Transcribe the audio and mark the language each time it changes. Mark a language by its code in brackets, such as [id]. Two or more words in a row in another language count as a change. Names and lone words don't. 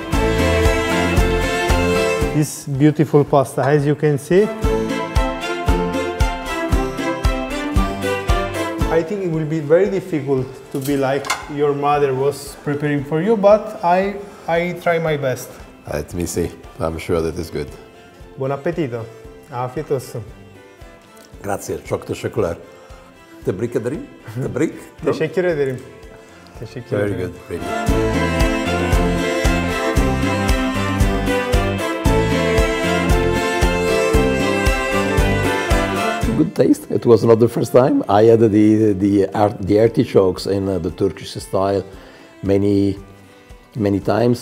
[en] This beautiful pasta, as you can see. I think it will be very difficult to be like your mother was preparing for you, but I try my best. Let me see. I'm sure that is good. [it] Buon appetito. [tr] Afiyet olsun. Grazie. Çok teşekkürler. Tebrik ederim. Tebrik. Teşekkür ederim. Teşekkür ederim. [en] Very good. Very good. Good taste. It was not the first time. I had the artichokes in the Turkish style many times.